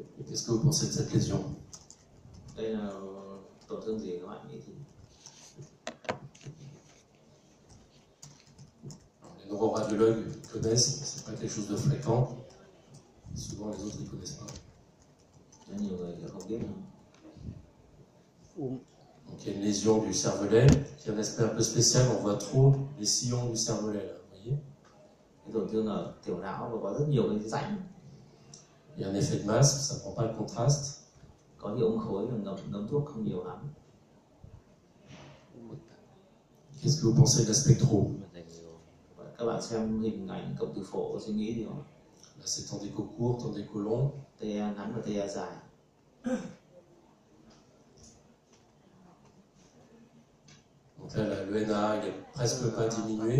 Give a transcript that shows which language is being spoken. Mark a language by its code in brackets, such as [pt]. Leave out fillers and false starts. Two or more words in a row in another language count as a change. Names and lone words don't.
[fr] Qu'est-ce que vous pensez de cette lésion? [vi] Đây là tổn thương gì các bạn nghĩ thì? [fr] Les neuroradiologues connaissent, c'est pas quelque chose de fréquent. Souvent les autres ils connaissent pas. [vi] Nhiều người thì không biết đâu. [fr] Donc il y a une lésion du cervelet qui a un aspect un peu spécial, on voit trop les sillons du cervelet là, vous voyez? [vi] Cái tổn thương ở tiểu não và có rất nhiều cái rãnh. [fr] Il y a un effet de masse, ça prend pas le contraste. [vi] Có hiệu ứng khối và ngấm thuốc không nhiều lắm. [fr] Qu'est-ce que vous pensez de la spectro? [vi] Các bạn xem hình ảnh cộng từ phổ có suy nghĩ gì không? [fr] Là c'est ton déco court, ton déco long. [vi] TA ngắn và TA dài. [fr] Donc là le NAA il est presque pas diminué.